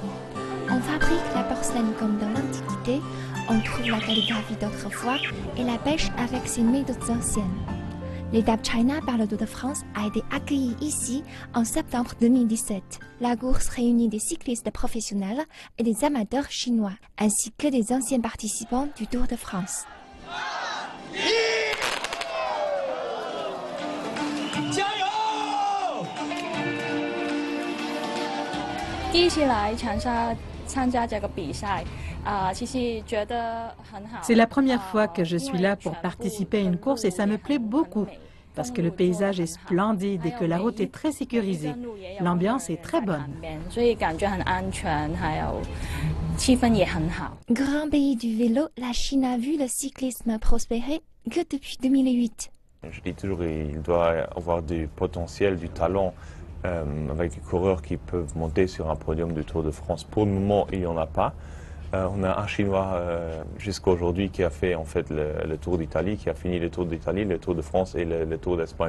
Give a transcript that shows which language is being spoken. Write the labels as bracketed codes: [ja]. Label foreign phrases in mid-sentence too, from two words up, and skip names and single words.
[fr] On fabrique la porcelaine comme dans l'Antiquité, on trouve la calligraphie d'autrefois et la pêche avec ses méthodes anciennes. L'étape China par le Tour de France a été accueillie ici en septembre 2017. La course réunit des cyclistes professionnels et des amateurs chinois, ainsi que des anciens participants du Tour de France. [zh] 第一次来长沙参加这个比赛，其实觉得很好。 [fr] C'est la première fois que je suis là pour participer à une course et ça me plaît beaucoup parce que le paysage est splendide et que la route est très sécurisée. L'ambiance est très bonne. [zh] 所以感觉很安全，还有气氛也很好。 [fr] Grand pays du vélo, la Chine a vu le cyclisme prospérer que depuis 2008. Je dis toujours qu'il doit avoir du potentiel, du talent, avec des coureurs qui peuvent monter sur un podium du Tour de France. Pour le moment, il n'y en a pas. On a un Chinois jusqu'à aujourd'hui qui a fait en fait le Tour d'Italie, qui a fini le Tour d'Italie, le Tour de France et le Tour d'Espagne.